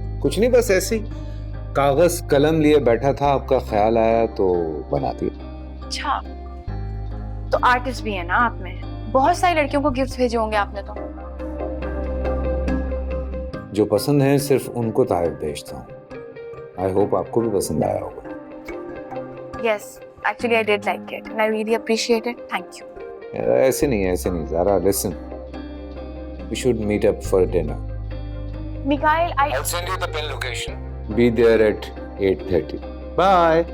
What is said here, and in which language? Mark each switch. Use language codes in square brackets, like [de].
[hi] कुछ नहीं, बस ऐसे ही कागज कलम लिए बैठा था, आपका ख्याल आया तो बना दिया। अच्छा, तो आर्टिस्ट भी है ना आप में? बहुत सारी लड़कियों को गिफ्ट भेजे होंगे आपने तो। जो पसंद है सिर्फ उनको तोहफे भेजता हूँ। [en] I hope [hi] आपको भी पसंद आया होगा। [en] Yes, Actually, I did like it, and I really appreciate it. Thank you. [hi] ऐसे नहीं Zaara, [en] listen. We should meet up for dinner. Mikhail, I'll send you the pin location. Be there at 8:30. Bye.